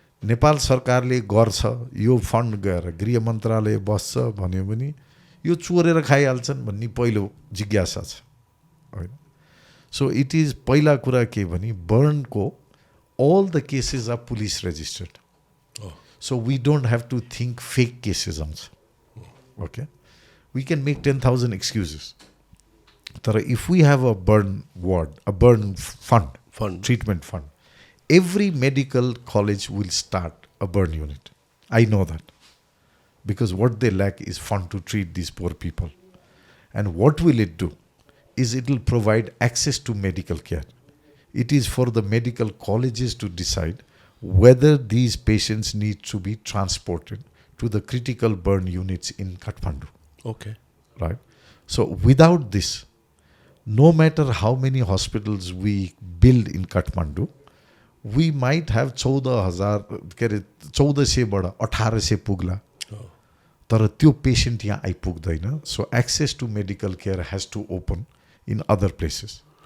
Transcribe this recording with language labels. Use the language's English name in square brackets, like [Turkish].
[Nepali] नेपाल सरकारले गर्छ यो फन्ड गएर गृह मन्त्रालय बस्छ भन्यो भने यो चोरेर खाइहाल्छन् भन्ने पहिलो जिज्ञासा छ हैन सो इट इज पहिला कुरा के भने बर्नको [English] all the cases are police registered. So we don't have to think fake cases also. Okay? We can make 10,000 excuses. But if we have a burn ward, a burn fund, treatment fund, every medical college will start a burn unit. I know that. Because what they lack is fund to treat these poor people. And what will it do? Is it will provide access to medical care. It is for the medical colleges to decide whether these patients need to be transported to the critical burn units in Kathmandu. Okay. Right? So without this, no matter how many hospitals we build in Kathmandu, we might have 1400 [Nepali] बाट 1800 पुग्ला तर त्यो patient यहाँ आइपुग्दैन [English] so access to medical care has to open in other places